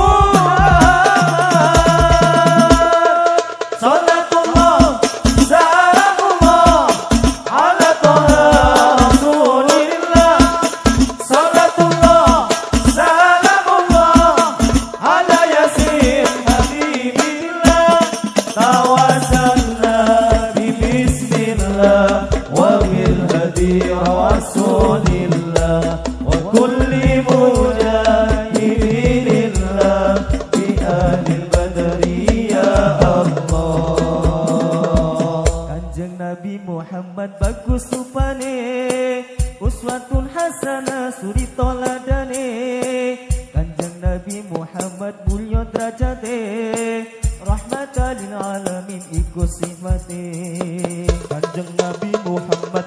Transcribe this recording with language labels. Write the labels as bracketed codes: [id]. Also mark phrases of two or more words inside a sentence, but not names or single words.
[ar] محمد صلاة الله سلام الله على طه رسول الله صلاة الله سلام الله على يس حبيب الله توسلنا بسم الله وبالهادي رسول الله وكل مجاهد الله بأهل البدر يا الله. [jv] Kanjeng Nabi Muhammad bagus rupane [ar] أسوة حسنة [jv] suri toladane Kanjeng Nabi Muhammad mulya derajate [ar] رحمة للعالمين [jv] iku sifate Kanjeng Nabi Muhammad